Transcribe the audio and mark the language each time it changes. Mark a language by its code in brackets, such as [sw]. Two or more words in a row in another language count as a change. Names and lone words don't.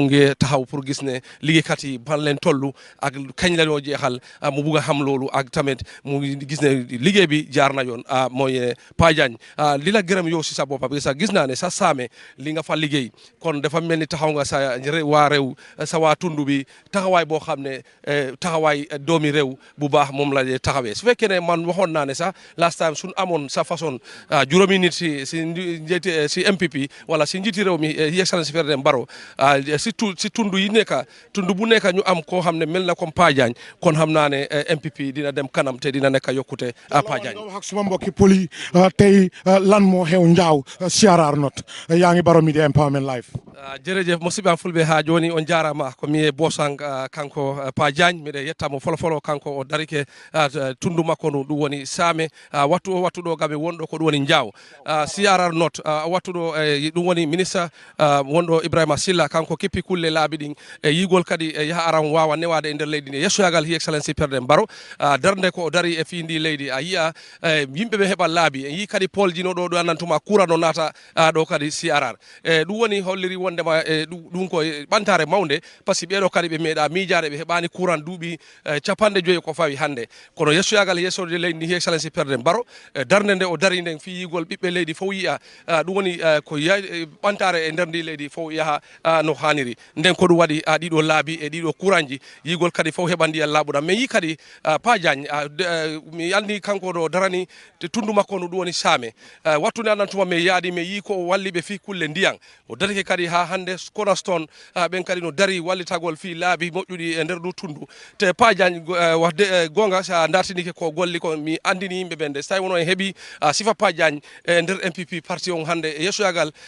[wo] ngi taxaw pour gis ne liggéeykat yi ban leen toll ak kañ la ñoo jeexal mu bugg a xam loolu ak tamit mu gis ne liggéey bi jaar na yoon mooy Pa Jagne li la gërëm yow si sa bopp [fr] parce que [wo] gis naa ne sa saame li nga fa liggéey kon dafa mel ni taxaw nga sa waa réew sa waa tund bi taxawaay boo xam ne taxawaay doomi réew bu baax moom la taxawee su fekkee ne man waxoon naa ne sax [en] last time [wo] suñ amoon sa façon juróomi nit si MPP wala si njiiti réew mi Excellence président Barrow si tund yi nekk tund bu nekk ñu am koo xam ne mel na comme Pa Jagne kon xam naa ne MPP dina dem kanam te dina nekk yokkute Pa Jagne wax ak suma mbokki poli tey lan moo xew Njaaw CRR North yaa ngi Baro Media Empowerment live [ff] jërëjëf musidɓe am fulɓe ha joni on jarama ko mi e bosang kanko Pa Jagne miɗe yettamo folofolo kanko o darike tundu makko ndu ɗum woni saame wattuɗo gaɓe wonɗo ko ɗum woni Njaaw CRR North wattuɗo ɗum woni ministre wonɗo Ebrima Sillah kanko keppi kulle laabi ɗin e yigol kadi yaha aran wawa newade e nder leydi ndi yessoyagal [en] His Excellency [ff] président Barrow darde ko o dari e fi ndi leydi a yiya yimɓeɓe heɓa laabi e yi kadi poljino ɗo ɗo annantuma courant no naata ɗo kadi CRR ɗum woni holliri wondema ɗum ko ɓantare mawde [fr] par ce que [ff] ɓeɗo kadi ɓe meeɗa miijade ɓe heɓani courant duuɓi 50 ko fawi hande kono yessoyagal yessode leydi ndi [en] His Excellency [ff] président Barrow darde nde o dari nden fi yigol ɓiɓɓe leydi fof yiya ɗum woni ko ɓantare e nder ndi leydi fof yaha no haniri nden ko ɗum waɗi ɗiɗo laabi e ɗiɗo courant ji yigol kadi fof heɓa ndiyan laaɓuɗam mais yi kadi Pa Jagne mi andi kanko ɗo darani tundu makko no ɗum woni saame wattude annantuma mi yaadi mi yi ko o walli ɓe fi kulle ndiyan o darike kadi ha hande Cornerstone ɓen kadi no dari wallitagol fi laabi moƴƴuɗi e nder ɗu tundu te Pa Jagne wadde gonga sa dartinike ko golli ko mi andini yimɓe ɓen de so tawi wono en heeɓi sifa Pa Jagne e nder MPP parti on hande e yessoyagal